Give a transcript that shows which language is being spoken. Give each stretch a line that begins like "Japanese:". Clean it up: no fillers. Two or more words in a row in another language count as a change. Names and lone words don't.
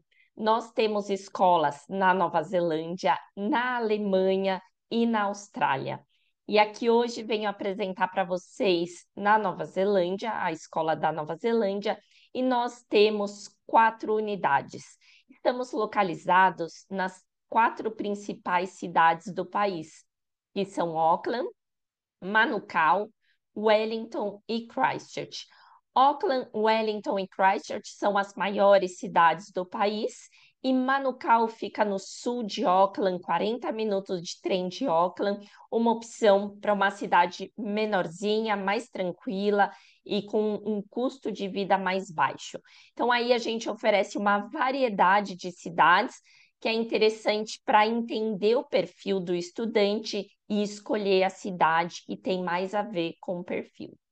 Portuguese: Nós temos escolas na Nova Zelândia, na Alemanha e na Austrália. E aqui hoje venho apresentar para vocês na Nova Zelândia, a escola da Nova Zelândia, e nós temos 4 unidades. Estamos localizados nas 4 principais cidades do país, que são Auckland, Manukau, Wellington e Christchurch. Auckland, Wellington e Christchurch são as maiores cidades do país e Manukau fica no sul de Auckland, 40 minutos de trem de Auckland, uma opção para uma cidade menorzinha, mais tranquila e com um custo de vida mais baixo. Então aí a gente oferece uma variedade de cidades que é interessante para entender o perfil do estudante e escolher a cidade que tem mais a ver com o perfil.